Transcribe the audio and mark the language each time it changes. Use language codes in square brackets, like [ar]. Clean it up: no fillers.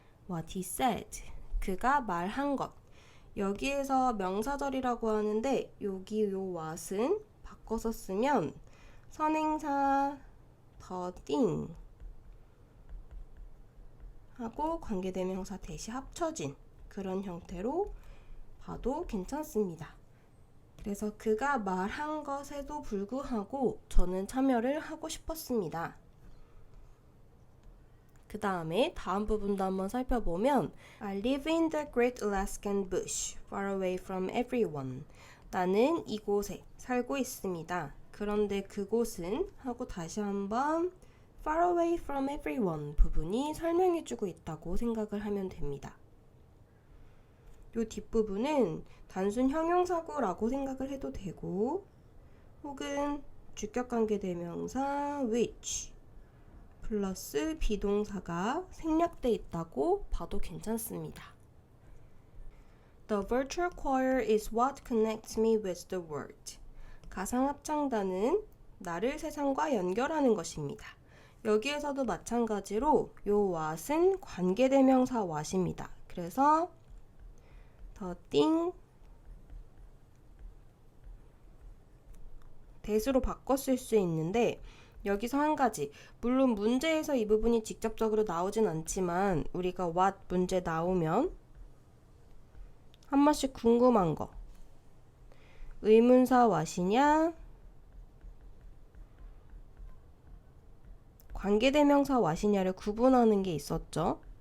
[en] What he said, [ko] 그가 말한 것. 여기에서 명사절이라고 하는데 여기 요 what은 바꿔서 쓰면 선행사 the thing 하고 관계대명사 대시 합쳐진 그런 형태로 봐도 괜찮습니다. 그래서 그가 말한 것에도 불구하고 저는 참여를 하고 싶었습니다. 그 다음에 다음 부분도 한번 살펴보면 [en] I live in the Great Alaskan Bush, far away from everyone. [ko] 나는 이곳에 살고 있습니다. 그런데 그곳은 하고 다시 한번 [en] far away from everyone [ko] 부분이 설명해주고 있다고 생각을 하면 됩니다. 요 뒷부분은 단순 형용사구라고 생각을 해도 되고 혹은 주격관계대명사 which 플러스 비동사가 생략돼 있다고 봐도 괜찮습니다. [en] The virtual choir is what connects me with the world. [ko] 가상합창단은 나를 세상과 연결하는 것입니다. 여기에서도 마찬가지로 요 what은 관계대명사 what입니다. 그래서 [en] the thing that [ko] 으로 바꿨을 수 있는데 여기서 한 가지, 물론 문제에서 이 부분이 직접적으로 나오진 않지만 우리가 what 문제 나오면 한 번씩 궁금한 거, 의문사 what이냐 관계대명사 what이냐를 구분하는 게 있었죠.